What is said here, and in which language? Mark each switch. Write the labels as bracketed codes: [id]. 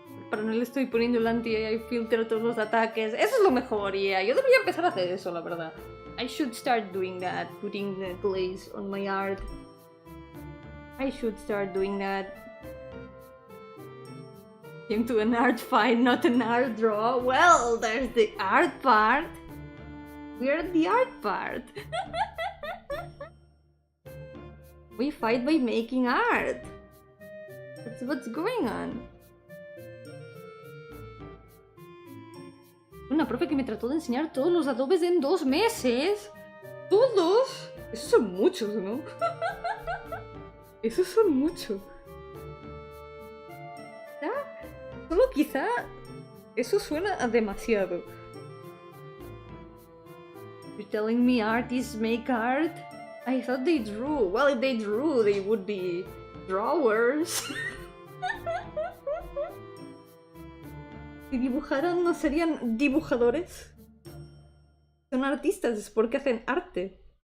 [es] Pero no le estoy poniendo el anti-AI filter a todos los ataques. Eso es lo mejor, yeah. Yo debería empezar a hacer eso, la verdad. [en] I should start doing that, putting the glaze on my art. I should start doing that. Came to an art fight, not an art draw. Well, there's the art part. We're at the art part. We fight by making art. That's what's going on. [es] Una profe que me trató de enseñar todos los adobes en 2 meses. ¿Todos? Esos son muchos, ¿no? Esos son muchos. Solo quizá eso suena a demasiado. [en] You're telling me artists make art? I thought they drew. Well, if they drew, they would be drawers. [es] Si dibujaran, ¿no serían dibujadores? Son artistas, es porque hacen arte.